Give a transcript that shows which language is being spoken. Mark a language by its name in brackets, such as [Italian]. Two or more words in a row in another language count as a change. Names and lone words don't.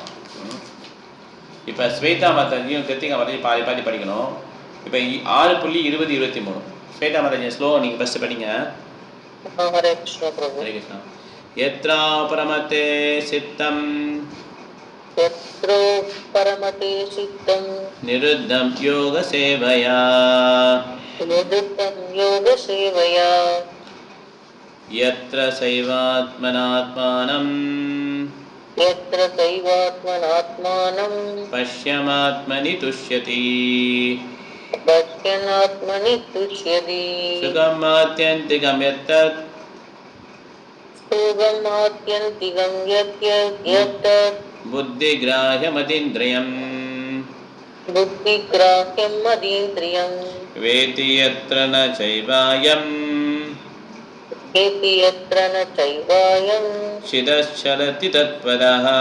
[Tamil] இப்போ ஸ்வேதா மாதாஜியும் கிருத்திகா மாதாஜி பாதி படிக்கணும். இப்போ 6.20-23 ஸ்வேதா மாதாஜி ஸ்லோ நீங்கள் ஃபஸ்ட்டு படிங்க. ஹரே கிருஷ்ணா பிரபு. [Sanskrit] हरे कृष्ण। यत्र परमते चित्तं निरुद्धं योग सेवया यत्र सैवात्मनात्मानं पश्यमात्मनि तुष्यति सुखम् आत्यन्तिकं यत्तत् बुद्धिग्राह्यमतीन्द्रियम् वेति यत्र न चैवायम् शिदश्चलति तत्पदः